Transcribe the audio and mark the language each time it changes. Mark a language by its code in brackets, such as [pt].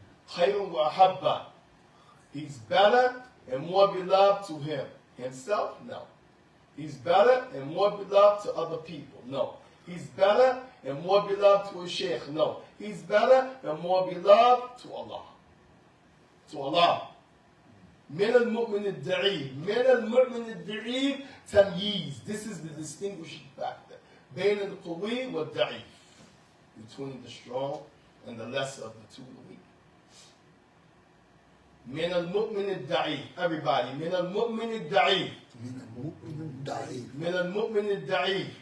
[ar] Khayrun wa habba. [en] He's better and more beloved to himself? No. He's better and more beloved to other people? No. He's better and more beloved to a sheikh? No. He's better and more beloved to Allah. To Allah. [ar] من المؤمن الضعيف من المؤمن الضعيف تمييز. [en] This is the distinguishing factor. [ar] بين القوي والضعيف. [en] Between the strong and the lesser of the two, the weak. [ar] من المؤمن الضعيف. [en] Everybody. [ar] من المؤمن الضعيف. من المؤمن الضعيف. من المؤمن الضعيف.